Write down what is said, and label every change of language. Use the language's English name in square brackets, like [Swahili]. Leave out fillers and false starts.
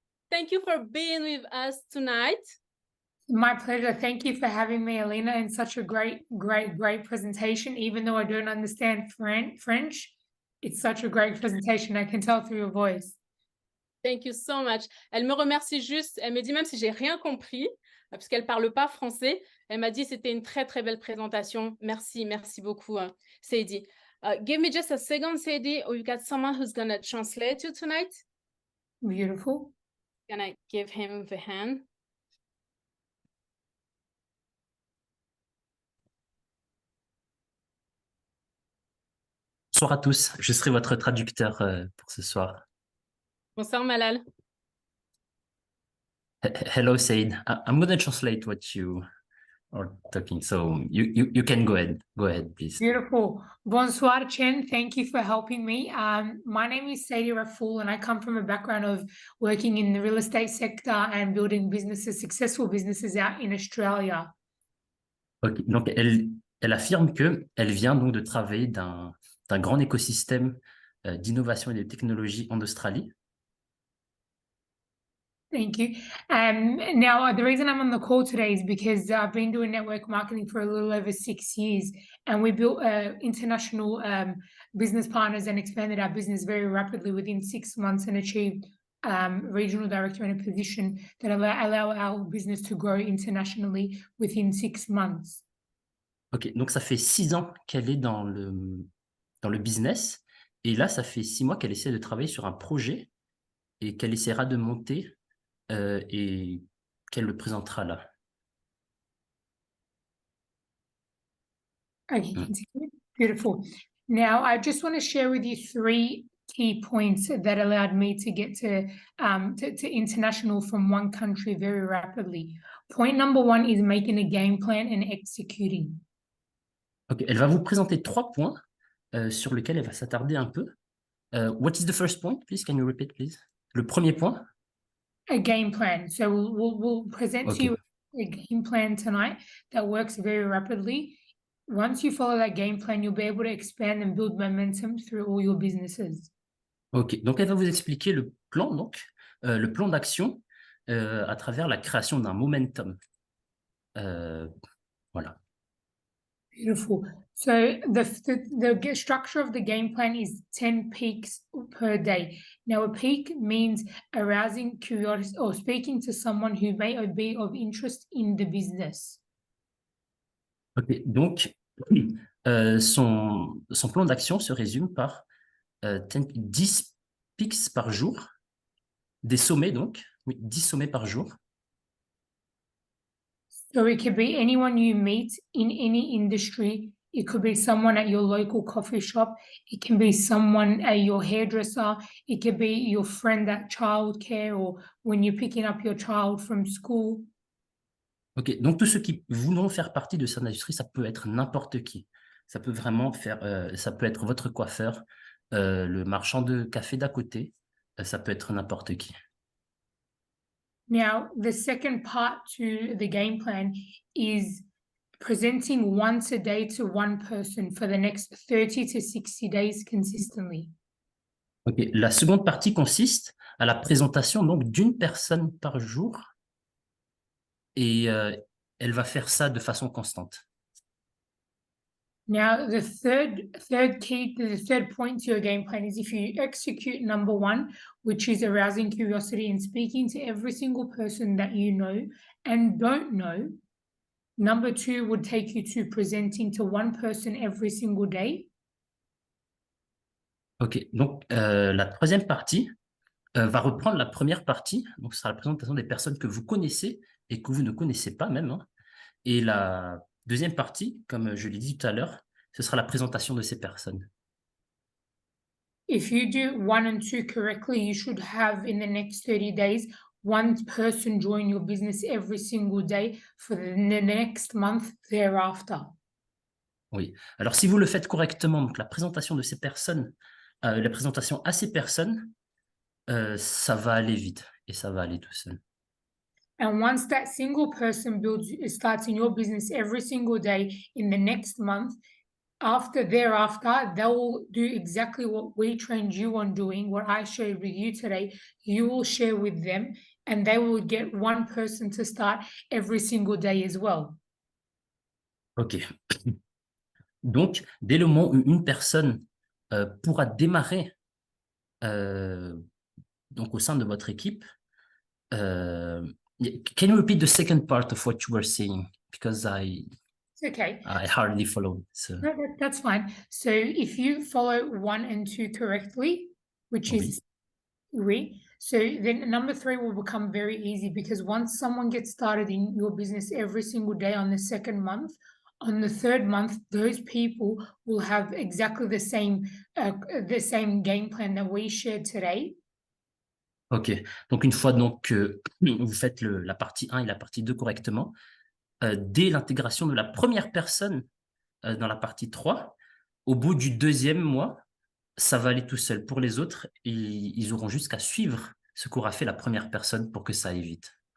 [English] Thank you for being with us tonight. My pleasure. Thank you for having me, Alina, in such a great presentation. Even though I don't understand French, it's such a great presentation. I can tell through your voice. Thank you so much. [French] Elle me remercie juste. Elle me dit même si j'ai rien compris, parce qu'elle parle pas français. Elle m'a dit c'était une très très belle présentation. Merci, merci beaucoup, [English] Saidi. Give me just a second, Saidi. We've got someone who's gonna translate you tonight. Beautiful. Can I give him the hand? [French] Bonsoir à tous, je serai votre traducteur pour ce soir. Bonsoir Malal. [English] Hello Said, I'm going to translate what you are talking, so you can go ahead please. Beautiful. Bonsoir Chen, thank you for helping me. My name is Sadie Rafoul and I come from a background of working in the real estate sector and building businesses, successful businesses out in Australia. [French] Okay. Donc elle Elle affirme qu'elle vient donc de travailler d'un grand écosystème d'innovation et de technologie en Australie. [English] Thank you. Now, the reason I'm on the call today is because I've been doing network marketing for a little over 6 years, and we built international business partners and expanded our business very rapidly within 6 months and achieved regional director in a position that allow our business to grow internationally within 6 months. [French] Ok, donc ça fait 6 ans qu'elle est dans le business, et là, ça fait 6 mois qu'elle essaie de travailler sur un projet et qu'elle essaiera de monter et qu'elle le présentera là. [English] Okay, continue. Beautiful. Now, I just want to share with you 3 key points that allowed me to get to international from one country very rapidly. Point number 1 is making a game plan and executing. [French] Ok, elle va vous présenter 3 points sur lesquels elle va s'attarder un peu. [English] What is the first point, please? Can you repeat, please? [French] Le premier point? [English] A game plan. So we'll present to Okay. you a game plan tonight that works very rapidly. Once you follow that game plan, you'll be able to expand and build momentum through all your businesses. [French] Ok, donc elle va vous expliquer le plan, le plan d'action à travers la création d'un momentum. Voilà. [English] Beautiful. So the structure of the game plan is 10 peaks per day. Now, a peak means arousing curiosity or speaking to someone who may be of interest in the business. [French] Ok, donc son plan d'action se résume par 10 pics par jour, des sommets donc, oui, 10 sommets par jour. [English] So it could be anyone you meet in any industry. It could be someone at your local coffee shop. It can be someone at your hairdresser. It could be your friend at childcare or when you're picking up your child from school. [French] Ok, donc tous ceux qui voudront faire partie de cette industrie, ça peut être n'importe qui. Ça peut vraiment ça peut être votre coiffeur, le marchand de café d'à côté, ça peut être n'importe qui. [English] Now, the second part to the game plan is presenting once a day to one person for the next 30 to 60 days consistently. [French] Ok, la seconde partie consiste à la présentation donc d'une personne par jour et elle va faire ça de façon constante. [English] Now, the third point to your game plan is if you execute number 1, which is arousing curiosity and speaking to every single person that you know and don't know. Number 2 would take you to presenting to one person every single day. [French] Ok, donc la troisième partie va reprendre la première partie, donc ce sera la présentation des personnes que vous connaissez et que vous ne connaissez pas même, hein. Et la deuxième partie, comme je l'ai dit tout à l'heure, ce sera la présentation de ces personnes. [English] If you do 1 and 2 correctly, you should have in the next 30 days, one person join your business every single day for the next month thereafter. [French] Oui. Alors, si vous le faites correctement, donc la présentation de ces personnes, la présentation à ces personnes, ça va aller vite et ça va aller tout seul. [English] And once that single person starts in your business every single day in the next month, thereafter, they will do exactly what we trained you on doing, what I shared with you today. You will share with them, and they will get one person to start every single day as well. Ok. [French] Donc, dès le moment où une personne pourra démarrer donc au sein de votre équipe, [English] can you repeat the second part of what you were saying? Because It's okay. I hardly followed. So. No, that's fine. So if you follow 1 and 2 correctly, which is oui, so then number 3 will become very easy because once someone gets started in your business every single day on the second month, on the third month, those people will have exactly the same game plan that we shared today. [French] Ok, donc une fois donc que vous faites la partie 1 et la partie 2 correctement, dès l'intégration de la première personne dans la partie 3, au bout du deuxième mois, ça va aller tout seul. Pour les autres, ils auront juste qu'à suivre ce qu'aura fait la première personne pour que ça aille vite.